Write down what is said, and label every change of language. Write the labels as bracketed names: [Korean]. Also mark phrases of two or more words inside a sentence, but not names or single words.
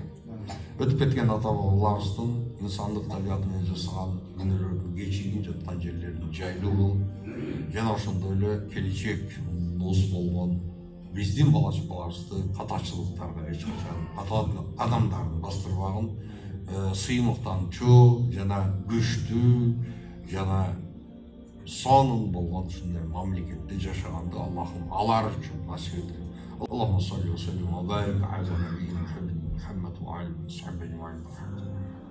[Kyrgyz] Өтүп кеткен ата бабаларыбыздын инсандык табиаты менен жасаган күнөөлөрдү кечиргин жаткан жерлерин жайлуу кылып, жана ошондой эле келечек дос болгон биздин бала-чакаларыбызды катачылыктарга эч качан ката кадамдарын бастырбагын, сыймыктанчу жана күчтүү жана сонун болгон ушундай мамлекетте жашаганды Аллахым алар үчүн насип эткиле. [Arabic] اللهم صل وسلم وبارك على نبينا محمد وآله وصحبه